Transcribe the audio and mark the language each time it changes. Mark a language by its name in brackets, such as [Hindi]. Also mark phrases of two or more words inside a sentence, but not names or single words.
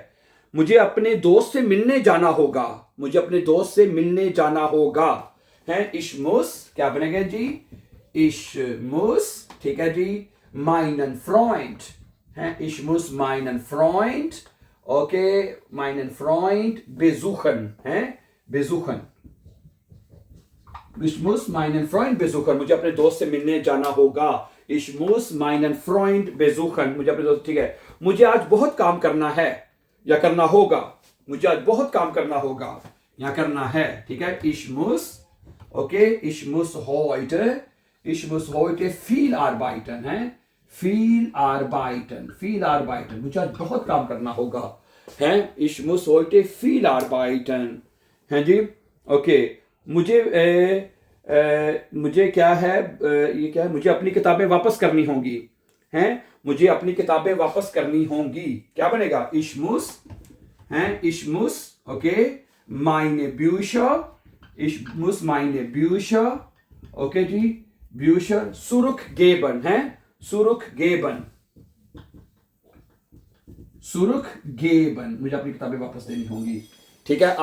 [Hindi] मुझे अपने दोस्त से मिलने जाना होगा, मुझे अपने दोस्त से मिलने जाना होगा, है, [German] ich muss, [Hindi] क्या बनेगा जी, [German] ich muss, [Hindi] ठीक है जी, [German] meinen Freund, [Hindi] है, [German] ich muss meinen Freund, [Hindi] ओके, [German] meinen Freund besuchen, [Hindi] है, [German] besuchen, ich muss meinen Freund besuchen, [Hindi] मुझे अपने दोस्त से मिलने जाना होगा, [German] ich muss meinen Freund besuchen, [Hindi] मुझे अपने दोस्त, ठीक है। मुझे आज बहुत काम करना है या करना होगा, मुझे आज बहुत काम करना होगा या करना है, ठीक है, [German] ich muss, [Hindi] ओके, [German] ich muss heute viel arbeiten, [Hindi] है, [German] viel arbeiten, [Hindi] मुझे आज बहुत काम करना होगा, है, [German] ich muss heute viel arbeiten, [Hindi] है जी। ओके, मुझे क्या है, ये क्या है, मुझे अपनी किताबें वापस करनी होंगी, हैं, मुझे अपनी किताबें वापस करनी होंगी, क्या बनेगा, [German] ich muss, [Hindi] हैं, [German] ich muss, [Hindi] ओके, [German] meine Bücher, ich muss meine Bücher, [Hindi] ओके जी, [German] Bücher zurück geben, [Hindi] है, [German] zurück geben, zurück geben, [Hindi] मुझे अपनी किताबें वापस देनी होंगी, ठीक है।